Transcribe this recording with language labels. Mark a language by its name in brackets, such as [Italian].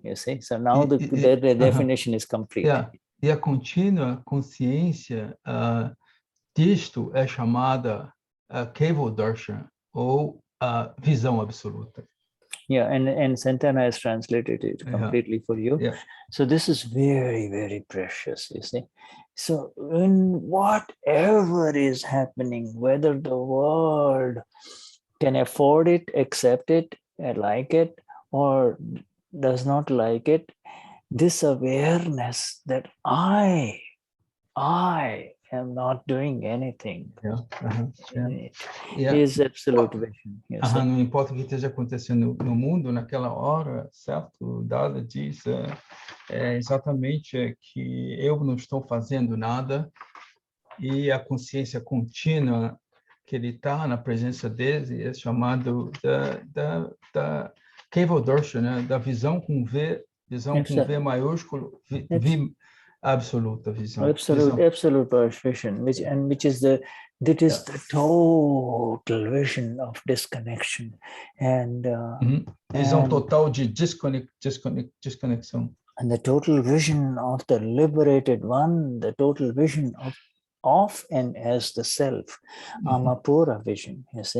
[English] You see, so now the definition is complete. [Portuguese] E a contínua consciência disto é chamada Keval Darshan, ou visão absoluta. [English] Yeah, and Santana has translated it completely for you. Yeah. So this is very, very precious, you see. So in whatever is happening, whether the world can afford it, accept it, like it, or does not like it, this awareness that I am not doing anything is absolute vision. You see? [Portuguese] Não importa o que esteja acontecendo no mundo naquela hora, certo? Dada diz exatamente que eu não estou fazendo nada e a consciência contínua que ele está na presença dele é chamado da Keval Darshan, né? Da visão com V maiúsculo, absoluta visão. [English] Absolute vision, which is the total vision of disconnection and [Portuguese] visão total de desconexão. [English] And the total vision of the liberated one, the total vision of and as the self, [Portuguese] alma pura [English] vision, you see.